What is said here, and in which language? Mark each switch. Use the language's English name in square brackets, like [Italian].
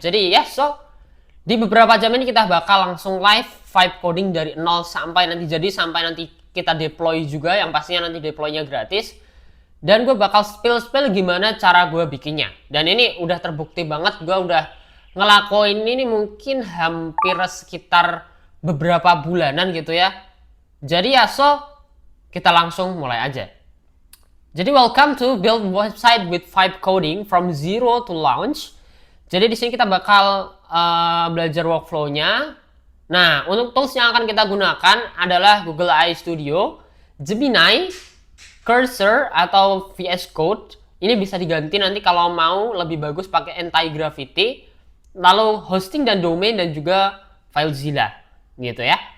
[Indonesian] Jadi ya, di beberapa jam ini kita bakal langsung live vibe coding dari nol sampai nanti jadi, sampai nanti kita deploy juga, yang pastinya nanti deploynya gratis. Dan gue bakal spill gimana cara gue bikinnya. Dan ini udah terbukti banget, gue udah ngelakuin ini mungkin hampir sekitar beberapa bulanan gitu ya. Jadi ya, kita langsung mulai aja. [English] Jadi welcome to build website with vibe coding from zero to launch. [Indonesian] Jadi di sini kita bakal belajar workflow-nya. Nah, untuk tools yang akan kita gunakan adalah Google AI Studio, Gemini, Cursor, atau VS Code. Ini bisa diganti nanti kalau mau lebih bagus pakai Anti-Gravity. Lalu hosting dan domain, dan juga FileZilla gitu ya.